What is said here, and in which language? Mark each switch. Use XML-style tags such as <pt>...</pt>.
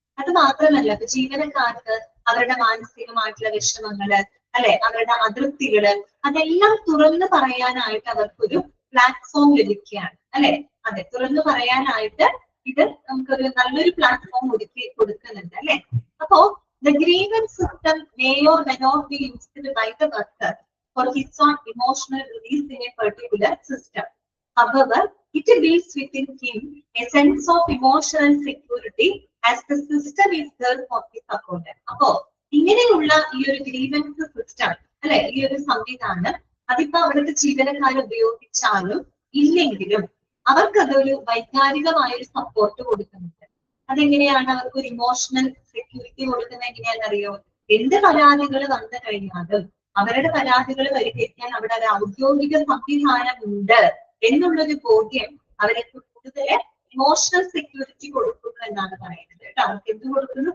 <ml>അത് മാത്രമല്ല, ഇപ്പൊ ജീവനക്കാർക്ക് അവരുടെ മാനസികമായിട്ടുള്ള വിഷമങ്ങള് അല്ലെ, അവരുടെ അതൃപ്തികള് അതെല്ലാം തുറന്നു പറയാനായിട്ട് അവർക്കൊരു പ്ലാറ്റ്ഫോം ലഭിക്കുകയാണ് അല്ലെ. അതെ, തുറന്നു പറയാനായിട്ട് ഇത് നമുക്കൊരു നല്ലൊരു പ്ലാറ്റ്ഫോം ഒരുക്കി കൊടുക്കുന്നുണ്ട് അല്ലെ.</ml> <en>അപ്പോ the grievance system may or may not be used by the worker for his own emotional release in a particular system. However, it builds within him a sense of emotional security as the system is there for his support.</en> <ml>അപ്പോ ഇങ്ങനെയുള്ള ഈ ഒരു grievance system അല്ലെ, ഈ ഒരു സംവിധാനം അതിപ്പോ അവിടുത്തെ ജീവനക്കാർ ഉപയോഗിച്ചാലും ഇല്ലെങ്കിലും അവർക്ക് അതൊരു വൈകാരികമായ ഒരു സപ്പോർട്ട് കൊടുക്കുന്നുണ്ട്. അതെങ്ങനെയാണ്? അവർക്ക് ഒരു ഇമോഷണൽ സെക്യൂരിറ്റി കൊടുക്കുന്നത് എങ്ങനെയാണെന്നറിയോ? എന്ത് പരാതികൾ വന്നു കഴിഞ്ഞാലും അവരുടെ പരാതികൾ പരിഹരിക്കാൻ അവിടെ ഒരു ഔദ്യോഗിക സംവിധാനം ഉണ്ട് എന്നുള്ളൊരു ബോധ്യം അവരെ കൂടുതൽ ഇമോഷണൽ സെക്യൂരിറ്റി കൊടുക്കുന്നു എന്നാണ് പറയുന്നത് കേട്ടോ. അവർക്ക് എന്ത് കൊടുക്കുന്നു?</ml>